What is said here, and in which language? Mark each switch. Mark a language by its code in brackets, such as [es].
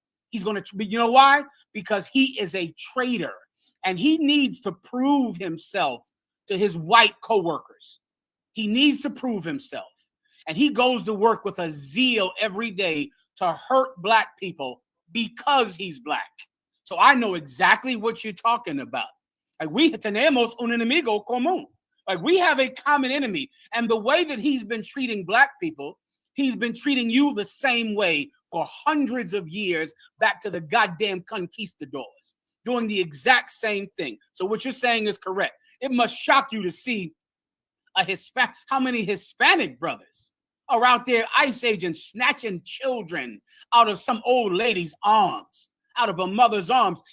[en] He's going to be, you know why? Because he is a traitor and he needs to prove himself to his white coworkers. He needs to prove himself. And he goes to work with a zeal every day to hurt black people because he's black. So I know exactly what you're talking about. Like, we [es] tenemos un enemigo común. [en] Like, we have a common enemy. And the way that he's been treating black people, he's been treating you the same way for hundreds of years, back to the goddamn conquistadors, doing the exact same thing. So what you're saying is correct. It must shock you to see how many Hispanic brothers are out there, ICE agents, snatching children out of some old lady's arms, out of a mother's arms.